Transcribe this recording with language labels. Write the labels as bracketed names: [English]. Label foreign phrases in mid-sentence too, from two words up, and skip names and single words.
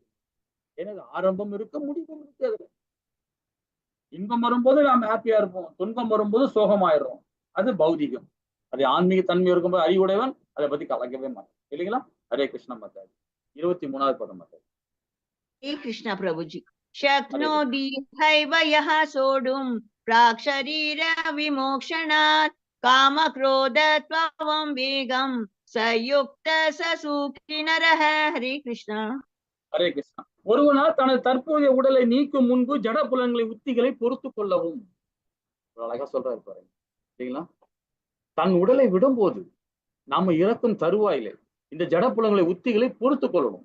[Tamil] எனக்கு ஆரம்பம் இருக்கு, முடிவும் இருக்கு. அதுல இன்பம் வரும்போது நாம் ஹாப்பியா இருப்போம், துன்பம் வரும்போது சோகமாயிடுறோம். அது பௌதிகம். அது ஆன்மீக தன்மை இருக்கும்போது அறிவுடையவன் அதை பத்தி கலக்கவே மாட்டான். இல்லைங்களா? ஹரே கிருஷ்ண மாதாஜி. 23வது பதம் மாதாஜி. ஹரே கிருஷ்ணா பிரபுஜி. [Sanskrit] शक्नोति हैव यः सोढुं प्राक् शरीर विमोक्षणात् कामक्रोधत्वं वेगं सयुक्त ससुखी नरः. हरे कृष्णा. [Tamil] ஹரே கிருஷ்ணா. ஒருவனால் தனது தற்போதைய உடலை நீக்கும் முன்பு ஜட புலன்களை உத்திகளை பொறுத்து கொள்ளவும். அழகா சொல்றாரு பாருங்க. சரிங்களா? தன் உடலை விடும்போது நாம இறக்கும் தருவாயிலே இந்த ஜட புலன்களை உத்திகளை பொறுத்து கொள்ளணும்.